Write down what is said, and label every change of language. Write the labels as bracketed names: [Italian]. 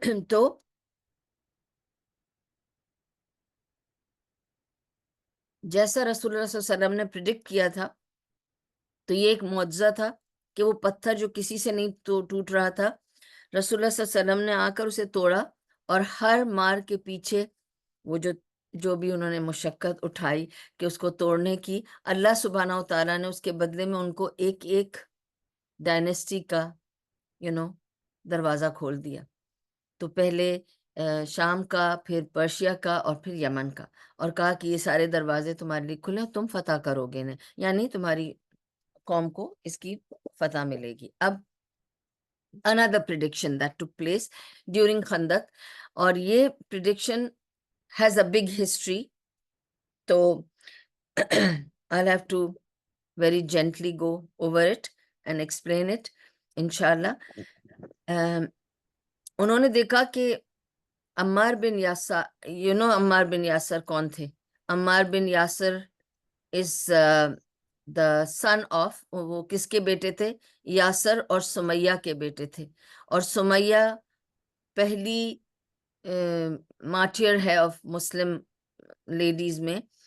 [Hindi] तो जैसा रसूलुल्लाह सल्लल्लाहु अलैहि वसल्लम ने प्रिडिक्ट किया था, तो ये एक मुअज्जा था कि वो पत्थर जो किसी से नहीं टूट रहा था, रसूलुल्लाह सल्लल्लाहु अलैहि वसल्लम ने आकर उसे तोड़ा, और हर मार के पीछे वो जो भी उन्होंने मुशक्कत उठाई कि उसको तोड़ने की, अल्लाह सुब्हानहू तआला ने उसके बदले में उनको एक एक डायनेस्टी का दरवाजा खोल दिया. तो पहले शाम का, फिर पर्शिया का, और फिर यमन का, और कहा कि ये सारे दरवाजे तुम्हारे लिए खुले, तुम फतह करोगे ने, यानी तुम्हारी कौम को इसकी फतह मिलेगी. [English] अब another prediction that took place during Khandak, [Hindi] और ये [English] prediction has a big history. तो I'll have to very gently go over it and explain it, inshallah. [Hindi] उन्होंने देखा कि अम्मार बिन यासर, अम्मार बिन यासर कौन थे? अम्मार बिन यासर [English] is the son of, [Hindi] वो किसके बेटे थे? यासर और सुमैया के बेटे थे. और सुमैया पहली मार्टियर है ऑफ मुस्लिम लेडीज में.